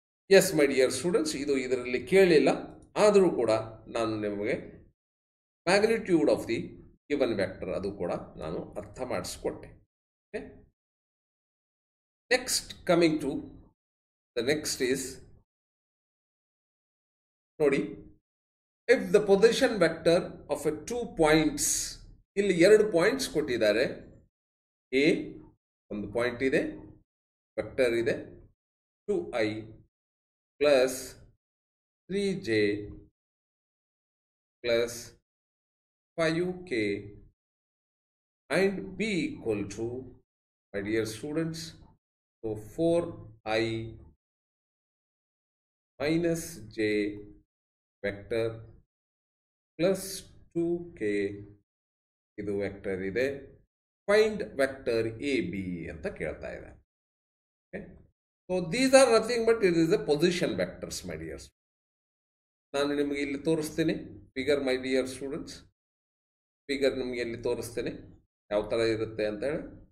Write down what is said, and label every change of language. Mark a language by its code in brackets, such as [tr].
[en] yes my dear students, [kn] ಇದು ಇದರಲ್ಲಿ ಕೇಳಿಲ್ಲ, ಆದರೂ ಕೂಡ ನಾನು ನಿಮಗೆ [en] magnitude of the given vector [kn] ಅದು ಕೂಡ ನಾನು ಅರ್ಥ ಮಾಡಿಸ್ಕೊಟ್ಟೆ. [en] okay, next coming to the next is ನೋಡಿ, if the position vector of a 2 points, [kn] ಇಲ್ಲಿ 2 ಪಾಯಿಂಟ್ಸ್ ಕೊಟ್ಟಿದ್ದಾರೆ. ಎ ಒಂದು ಪಾಯಿಂಟ್ ಇದೆ, ವೆಕ್ಟರ್ ಇದೆ [en] 2i plus 3j plus 5k and b equal to, my dear students, so 4i minus j vector plus 2k [kn] ಇದು vector ಇದೆ. [en] find vector A B [kn] ಅಂತ ಕೇಳ್ತಾ ಇದೆ. [en] So these are nothing but it is the position vectors my dears. [kn] ನಾನು ನಿಮಗೆ ಇಲ್ಲಿ ತೋರಿಸ್ತೀನಿ [en] Figure my dear students. [kn] Figure ನಿಮಗೆ ಇಲ್ಲಿ ತೋರಿಸ್ತೀನಿ ಯಾವ ಥರ ಇರುತ್ತೆ ಅಂತ ಹೇಳಿ.